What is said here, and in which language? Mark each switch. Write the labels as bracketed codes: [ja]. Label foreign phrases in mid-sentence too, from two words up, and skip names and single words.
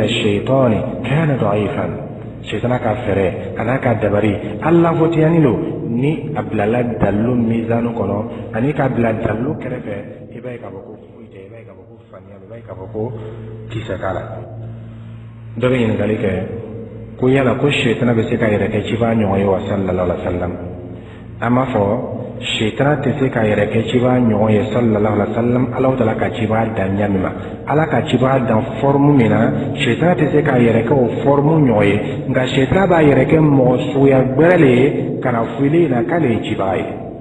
[bm] shaytani kana da'ifan sitana ka fɛrɛ an'a ka dabari a lanfotiyani lo ni a bilala dalilu mizanu kɔnɔ ani k'a bila dalilu kɛrɛfɛ i b'a ye k'a fɔ ko foyi tɛ i b'a ye k'a fɔ ko faniya i b'a ye k'a fɔ ko kisɛ k'a la dɔ bɛ ɲininkali kɛ ko yala ko sitana bɛ se ka yɛrɛ kɛ ciba ɲɔgɔn ye wa [ar] صلى الله عليه وسلم [bm] an b'a fɔ sitana tɛ se ka yɛrɛ kɛ ciba ɲɔgɔn ye [ar] صلى الله عليه وسلم [bm] Alahu Taala ka ciba dan ɲa min ma ala ka ciba dan forme min na sitana tɛ se ka yɛrɛ kɛ o forme ɲɔgɔn ye nka sitana b'a yɛrɛ kɛ mɔgɔ suguya gbɛrɛ le ye ka na fili na k'ale ye ciba ye